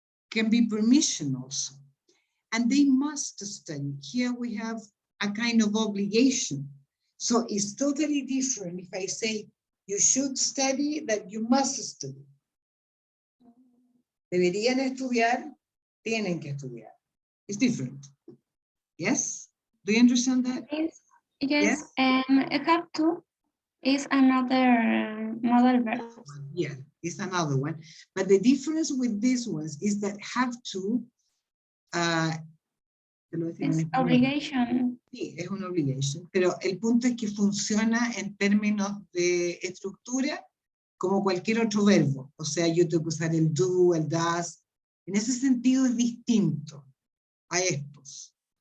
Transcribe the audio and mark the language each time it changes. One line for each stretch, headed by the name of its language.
English: Can be permission also. And they must study. Here we have a kind of obligation. So it's totally different if I say you should study that you must study.
Spanish: Deberían estudiar, tienen que estudiar.
English: It's different. Yes? Do you understand that? Yes. Have to is another modal verb. Yeah, it's another one. But the difference with these ones is that have to es obligation.
Spanish: Sí, es una obligation, pero el punto es que funciona en términos de estructura como cualquier otro verbo. O sea, yo tengo que usar el do, el does. En ese sentido es distinto a estos.